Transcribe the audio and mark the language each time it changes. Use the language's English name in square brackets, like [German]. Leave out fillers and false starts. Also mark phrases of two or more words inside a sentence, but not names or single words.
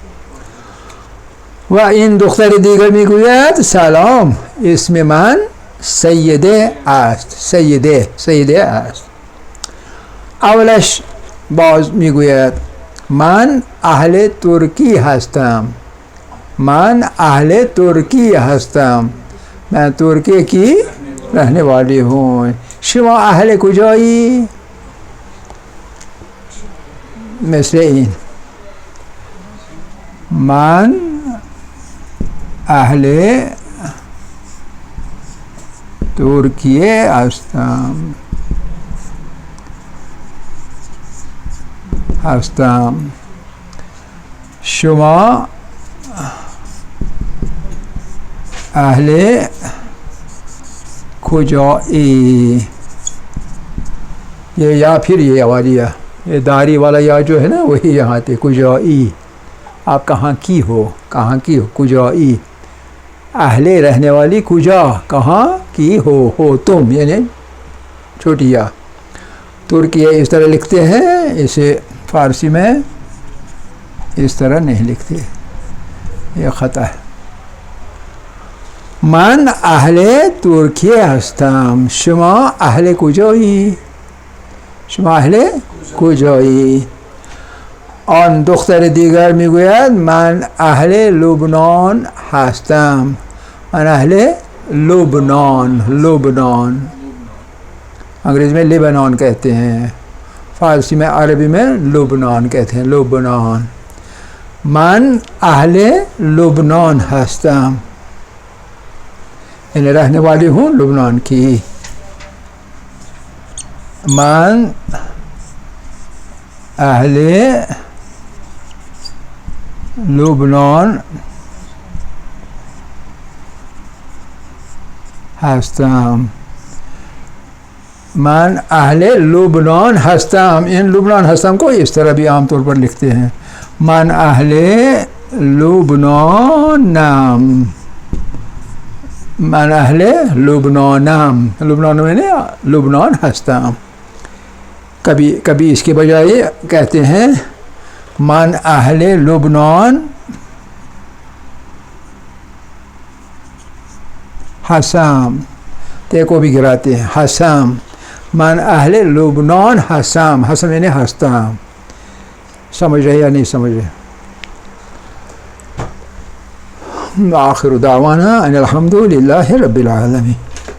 [Persian] و این دختر دیگر میگوید سلام، اسم من سیده است. سیده است. اولش باز میگوید من اهل ترکی هستم. من اهل ترکی هستم. [Hindi] मैं तुर्की की रहने वाली हूँ. [Persian] شما اهل کجایی؟ مثل این. من اهل ترکیه هستم. شما اهل کجایی؟ [Hindi] ये या फिर ये वाली या, ये दारी वाला या जो है ना वही यहाँ थे. कुजाई, आप कहाँ की हो, कहाँ की हो. कुजाई अहले रहने वाली, कुजा कहाँ की हो तुम, यानी छोटी या. तुर्की इस तरह लिखते हैं, इसे फारसी में इस तरह नहीं लिखते, ये ख़ता है. [Persian] من اهل ترکیه هستم. شما اهل کجایی؟ شما اهل کجایی؟ آن دختر دیگر میگوید من اهل لبنان هستم. من اهل لبنان انگریزی [Hindi] में लेबनान कहते हैं, फारसी में अरबी में लुबनान कहते हैं. लुबनान. [Persian] من اهل لبنان هستم, [Hindi] यानी रहने वाली हूँ लुबनान की. [Persian] من اهل لبنان هستم. من اهل لبنان هستم. [Hindi] इन [Persian] لبنان هستم [Hindi] को इस तरह भी आमतौर पर लिखते हैं. [Persian] من اهل لبنانم. من اهل لبنانم. [Hindi] लुबनान मैंने [Persian] لبنان هستم. [Hindi] कभी इसके बजाय कहते हैं [Persian] من اهل لبنان هسم. [Hindi] ते को भी गिराते हैं हसम. [Persian] من اهل لبنان هسم. [Hindi] हसम यानी हस्तम. समझ रहे या नहीं समझ रहे? [Arabic] آخر دعوانا أن الحمد لله رب العالمين.